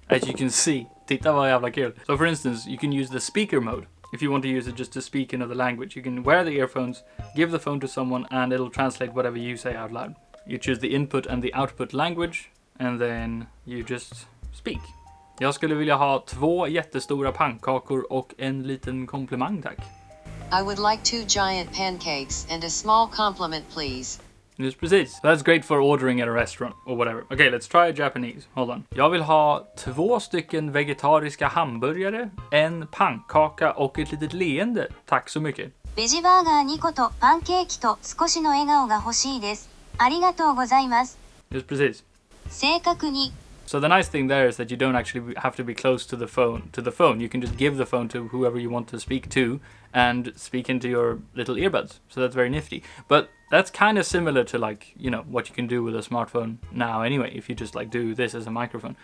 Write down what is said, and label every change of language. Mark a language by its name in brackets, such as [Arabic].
[English] As you can see, [Swedish] titta vad jävla kul. [English] So for instance, you can use the speaker mode. If you want to use it just to speak another language, you can wear the earphones, give the phone to someone, and it'll translate whatever you say out loud. You choose the input and the output language, and then you just speak. [Swedish] Jag skulle vilja ha 2 jättestora pannkakor och en liten komplimang, tack. [English] I would like 2 giant pancakes and a small compliment, please. [Swedish] Just precis. [English] That's great for ordering at a restaurant or whatever. Okay, let's try Japanese. Hold on. [Swedish] Jag vill ha 2 stycken vegetariska hamburgare, en pannkaka och ett litet leende. Tack så mycket. [Japanese] ベジバーガー2個とパンケーキと少しの笑顔が欲しいです。ありがとうございます。 [Swedish] Just precis. [Japanese] 正確に [English] So the nice thing there is that you don't actually have to be close to the phone. You can just give the phone to whoever you want to speak to and speak into your little earbuds. So that's very nifty. But that's kind of similar to, like, you know, what you can do with a smartphone now anyway, if you just like do this as a microphone.